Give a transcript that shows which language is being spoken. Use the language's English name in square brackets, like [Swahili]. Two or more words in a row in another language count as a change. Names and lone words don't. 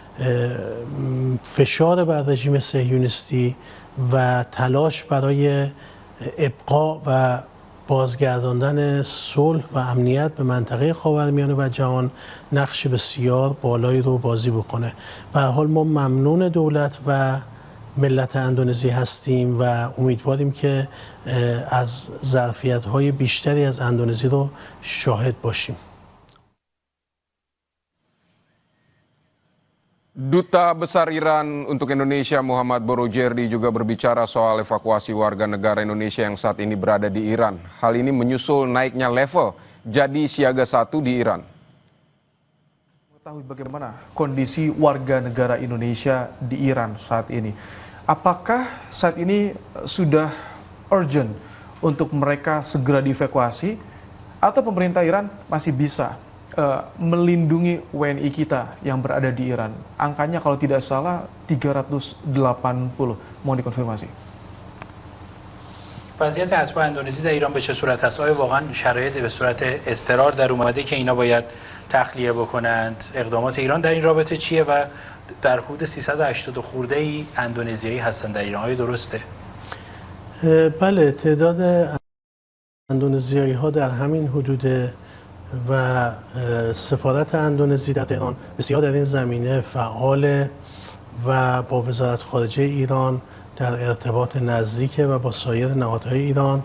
[Persian] فشار بر رژیم صهیونیستی و تلاش برای ابقاء و بازگرداندن صلح و امنیت به منطقه خاورمیانه و جهان نقش بسیار بالایی رو بازی بکنه. به هر حال ما ممنون دولت و ملت اندونزی هستیم و امیدواریم که از ظرفیت‌های بیشتری از اندونزی رو شاهد باشیم. [Indonesian] Duta Besar Iran untuk Indonesia Muhammad Borojerdi juga berbicara soal evakuasi warga negara Indonesia yang saat ini berada di Iran. Hal ini menyusul naiknya level jadi siaga 1 di Iran. Mengetahui bagaimana kondisi warga negara Indonesia di Iran saat ini. Apakah saat ini sudah urgent untuk mereka segera dievakuasi atau pemerintah Iran masih bisa melindungi WNI kita yang berada di Iran? Angkanya kalau tidak salah 380. Mohon dikonfirmasi. [Persian] وضعیت اتباع اندونزی در ایران به چه صورت است؟ آیا واقعا شرایط به صورت اضطرار در اومده که اینا باید تخلیه بکنند؟ اقدامات ایران در این رابطه چیه و در حدود 380 خورده ای اندونزیایی هستند در ایران؟ آیا درسته؟ بله، تعداد اندونزیایی ها در همین حدود و سفارت اندونزی در تهران بسیار در این زمینه فعال و با وزارت خارجه ایران در ارتباط نزدیک و با سایر نهادهای ایران.